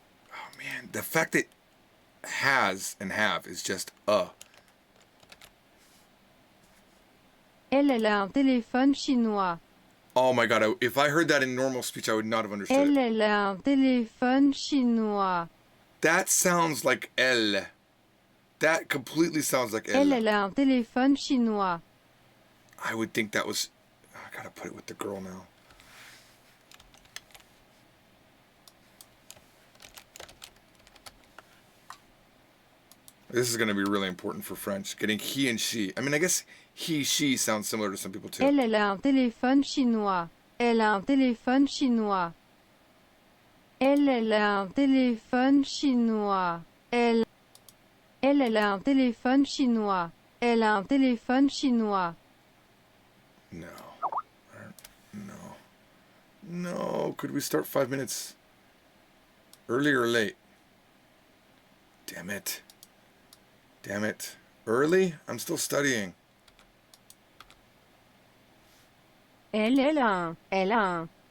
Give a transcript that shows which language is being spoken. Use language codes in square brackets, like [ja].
[en] Oh man, the fact that has and have is just a. [fr] Elle a un téléphone chinois. [en] Oh my god, if I heard that in normal speech, I would not have understood it. [fr] Elle a un téléphone chinois. [en] That sounds like elle. That completely sounds like elle. [fr] Elle a un téléphone chinois. [en] I would think that was... I gotta put it with the girl now. This is going to be really important for French. Getting he and she. I mean, I guess he, she sounds similar to some people too. [fr] Elle a un téléphone chinois. Elle a un téléphone chinois. Elle a un téléphone chinois. Elle a un téléphone chinois. Elle a un téléphone chinois. [en] No. No. No. Could we start 5 minutes early or late? Damn it. Damn it. Early? I'm still studying. [fr] Elle a un. Elle a un.